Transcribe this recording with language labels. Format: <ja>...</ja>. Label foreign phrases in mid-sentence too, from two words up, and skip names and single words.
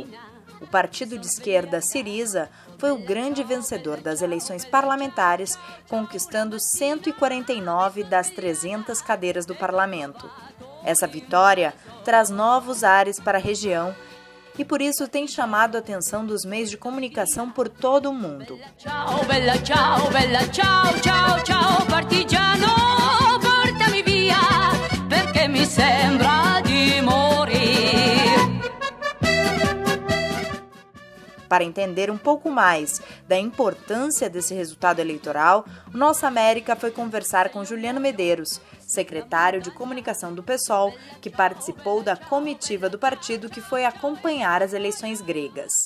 <pt>O partido de esquerda Syriza foi o grande vencedor das eleições parlamentares, conquistando 149 das 300 cadeiras do parlamento. Essa vitória traz novos ares para a região e por isso tem chamado a atenção dos meios de comunicação por todo o mundo.</pt> <it>Ciao, bella, ciao, ciao, ciao, ciao, partigiano, portami via, perché mi sembra di morire.</it> <pt>Para entender um pouco mais da importância desse resultado eleitoral, o Nossa América foi conversar com Juliano Medeiros, secretário de comunicação do PSOL, que participou da comitiva do partido que foi acompanhar as eleições gregas.</pt>